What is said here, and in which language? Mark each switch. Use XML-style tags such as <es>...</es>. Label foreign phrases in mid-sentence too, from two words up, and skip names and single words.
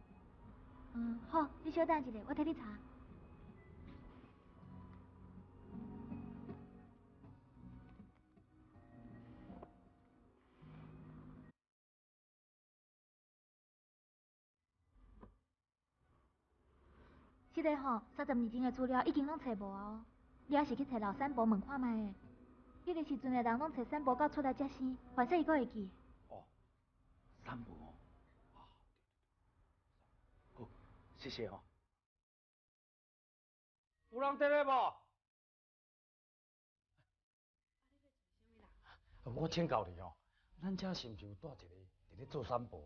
<nan>好，你稍等一下，我替你查。这个吼，30年前的资料已经拢找无啊哦，你还是去找老三伯问看卖的。迄个时阵的人拢找三伯到出来接生，反正伊阁会记。哦，三伯哦，好，谢谢哦。有人在咧无？我请教你哦，咱遮是毋是有带一个伫咧做三伯的？</nan>